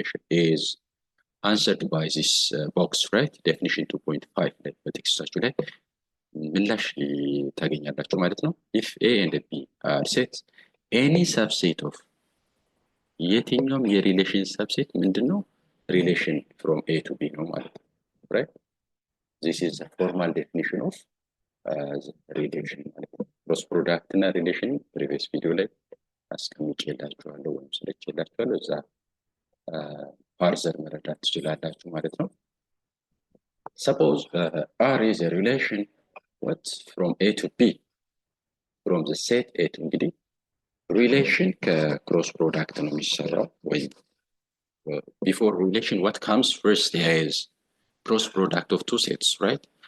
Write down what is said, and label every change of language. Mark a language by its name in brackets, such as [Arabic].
[English] is answered by this box, right? [Amharic] definition 2.5 ላይ በቴክስታችሁ ላይ ምላሽ ታገኛላችሁ ማለት ነው። [English] if a and b are sets, any subset of [Amharic] የትኛውም የሪሌሽን ሰብሴት ምንድነው? [English] relation from a to b ነው ማለት ነው, right? this is a formal definition of relation ማለት ነው። cross product እና relation previous video [Amharic] ላይ አስቀምጬላችኋለሁ ወይም ስለጨላችኋለሁ፣ እዛ [English] further [Amharic] መረዳት ትችላላችሁ ማለት ነው። [English] suppose r is a relation what from a to b from the set a to [Amharic] እንግዲህ relation ከcross product ነው የሚሰራው። ወይ [English] before relation what comes first is cross product of two sets, right?